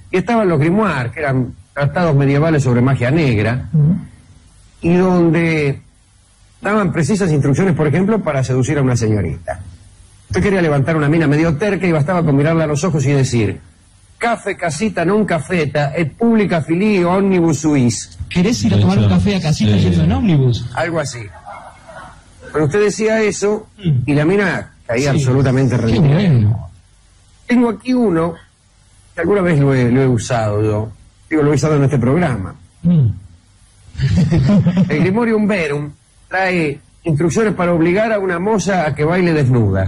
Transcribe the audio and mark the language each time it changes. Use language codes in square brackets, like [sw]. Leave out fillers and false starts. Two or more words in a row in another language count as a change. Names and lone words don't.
[es] Y estaban los grimoires, que eran tratados medievales sobre magia negra, y donde daban precisas instrucciones, por ejemplo, para seducir a una señorita. Usted quería levantar una mina medio terca y bastaba con mirarla a los ojos y decir: [la] Café casita non cafeta et publica filii omnibus suis. [es] ¿Querés ir a tomar un café a casita yendo en ómnibus? Algo así. Pero usted decía eso y la mina caía Sí. absolutamente Qué rendida. bueno. Tengo aquí uno que alguna vez lo he usado yo. Digo, lo he usado en este programa. El Grimorium Verum trae instrucciones para obligar a una moza a que baile desnuda.